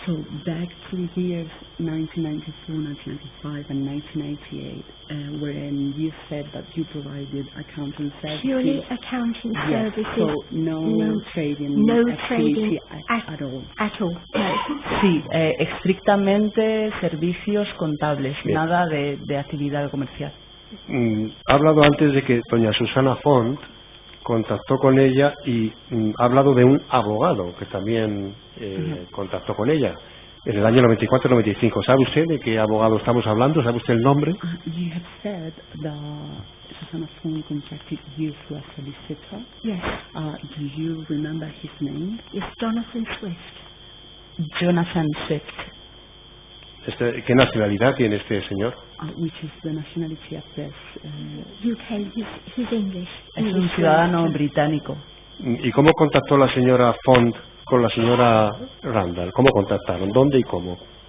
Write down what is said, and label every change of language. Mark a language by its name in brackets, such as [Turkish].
[English] So back to the years 1994, 1995 and 1988, when you said that you provided accounting services. Purely accounting services. So no trading at all. At all. No. [Spanish] Sí, estrictamente servicios contables, bien. Nada de actividad comercial. Ha hablado antes de que doña Susanna Font contactó con ella y ha hablado de un abogado que también contactó con ella en el año 94-95. ¿Sabe usted de qué abogado estamos hablando? ¿Sabe usted el nombre? [English] You have said that Susanna Font contacted you through a solicitor. Yes. Do you remember his name? It's Jonathan Swift. Jonathan Swift. [Spanish] ¿Qué nacionalidad tiene este señor? [English] Which is the nationality of this? UK. He's English. [Spanish] Es un ciudadano británico. ¿Y cómo contactó la señora Font con la señora Randall? ¿Cómo contactaron? ¿Dónde y cómo?